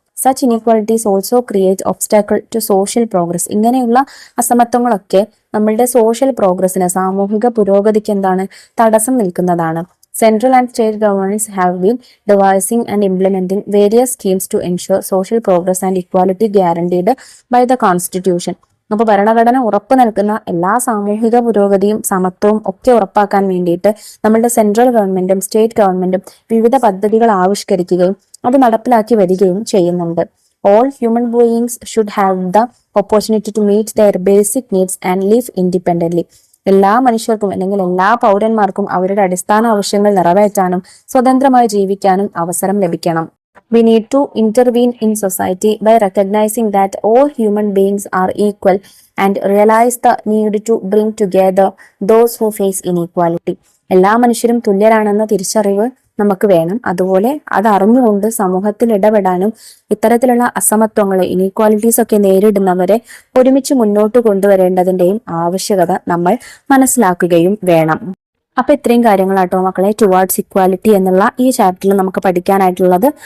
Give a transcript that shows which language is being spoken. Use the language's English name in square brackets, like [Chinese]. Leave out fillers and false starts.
[English] Such inequalities also create obstacle to social progress. [Malayalam] ഇങ്ങനെയുള്ള അസമത്വങ്ങളൊക്കെ നമ്മളുടെ social പ്രോഗ്രസിന്, സാമൂഹിക പുരോഗതിക്ക് എന്താണ്? തടസ്സം നിൽക്കുന്നതാണ്. [English] Central and state governments have been devising and implementing various schemes to ensure social progress and equality guaranteed by the Constitution. [Malayalam] അപ്പോൾ ഭരണഘടന ഉറപ്പു നൽകുന്ന എല്ലാ സാമൂഹിക പുരോഗതിയും സമത്വവും ഒക്കെ ഉറപ്പാക്കാൻ വേണ്ടിയിട്ട് നമ്മളുടെ സെൻട്രൽ ഗവൺമെന്റും സ്റ്റേറ്റ് ഗവൺമെന്റും വിവിധ പദ്ധതികൾ ആവിഷ്കരിക്കുകയും അത് നടപ്പിലാക്കി വരികയും ചെയ്യുന്നുണ്ട്. [English] All human beings should have the opportunity to meet their basic needs and live independently. [Malayalam] എല്ലാ മനുഷ്യർക്കും അല്ലെങ്കിൽ എല്ലാ പൗരന്മാർക്കും അവരുടെ അടിസ്ഥാന ആവശ്യങ്ങൾ നിറവേറ്റാനും സ്വതന്ത്രമായി ജീവിക്കാനും അവസരം ലഭിക്കണം. [English] We need to intervene in society by recognizing that all human beings are equal and realize the need to bring together those who face inequality. [Malayalam] എല്ലാ മനുഷ്യരും തുല്യരാണെന്ന തിരിച്ചറിവ് നമുക്ക് വേണം. അതുപോലെ അത് അറിഞ്ഞുകൊണ്ട് സമൂഹത്തിൽ ഇടപെടാനും ഇത്തരത്തിലുള്ള അസമത്വങ്ങളെ, ഇനീക്വാലിറ്റീസ് ഒക്കെ നേരിടുന്നവരെ ഒരുമിച്ച് മുന്നോട്ട് കൊണ്ടുവരേണ്ടതിന്റെയും ആവശ്യകത നമ്മൾ മനസ്സിലാക്കുകയും വേണം. അപ്പൊ ഇത്രയും കാര്യങ്ങളാട്ടോ മക്കളെ ടുവാർഡ്സ് ഇക്വാലിറ്റി എന്നുള്ള ഈ ചാപ്റ്ററിൽ നമുക്ക് പഠിക്കാനായിട്ടുള്ളത്.